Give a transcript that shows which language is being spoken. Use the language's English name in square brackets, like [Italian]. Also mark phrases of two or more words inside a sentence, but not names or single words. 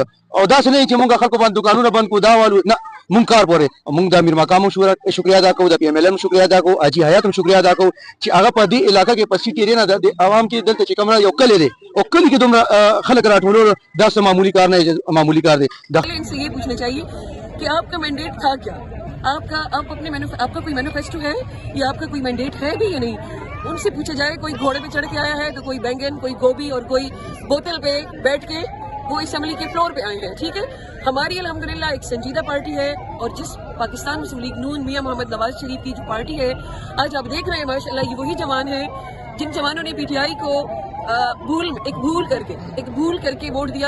[Pashto] او دا څه نه چې مونږ خلکو باندې دکانونه بند کو دا والو نه، مونږ کار پورې مونږ د امیر مقام شکریا ادا کوو، د پی ایم ایل ام شکریا ادا کوو، حاجی حیات هم شکریا ادا کوو چې هغه په دې علاقې کې پسې تیرې نه د عوام کې دلته چې کوم یو کلی دی او کلی کې دومره خلک راټولول دا څه معمولی کار نه، معمولی کار دی. [Urdu] ان سے یہ پوچھنا چاہیے کہ آپ کا مینڈیٹ تھا کیا، آپ کا کوئی مینیفیسٹو ہے یا آپ کا کوئی مینڈیٹ ہے بھی یا نہیں. ان سے پوچھا جائے. کوئی گھوڑے پہ چڑھ کے آیا ہے تو کوئی بینگن، کوئی گوبھی اور کوئی بوتل پہ بیٹھ کے وہ اسمبلی کے فلور پہ آئے ہیں. ٹھیک ہے، ہماری الحمدللہ ایک سنجیدہ پارٹی ہے، اور جس پاکستان مسلم لیگ نون میاں محمد نواز شریف کی جو پارٹی ہے، آج آپ دیکھ رہے ہیں ماشاءاللہ یہ وہی جوان ہیں جن جوانوں نے پی ٹی آئی کو بھول کر کے ووٹ دیا.